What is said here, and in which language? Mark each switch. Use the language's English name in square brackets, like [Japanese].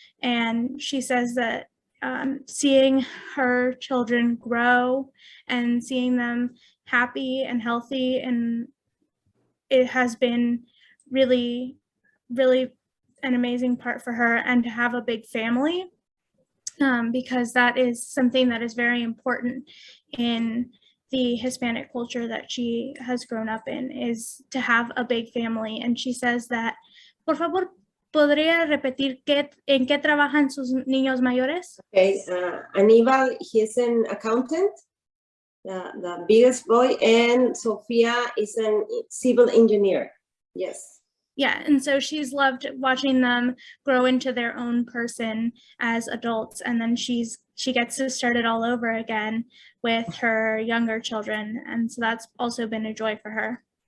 [English] And she says that seeing her children grow and seeing them happy and healthy, and it has been really, really an amazing part for her, and to have a big family, because that is something that is very important in the Hispanic culture that she has grown up in, is to have a big family. And she says that, [Spanish] por favor, ¿podría repetir en qué trabajan sus niños mayores? [English] Okay, Anibal, he's an accountant, the biggest boy, and Sofia is a civil engineer. Yes. Yeah, and so she's loved watching them grow into their own person as adults, and then she gets to start it all over again with her younger children, and so that's also been a joy for her.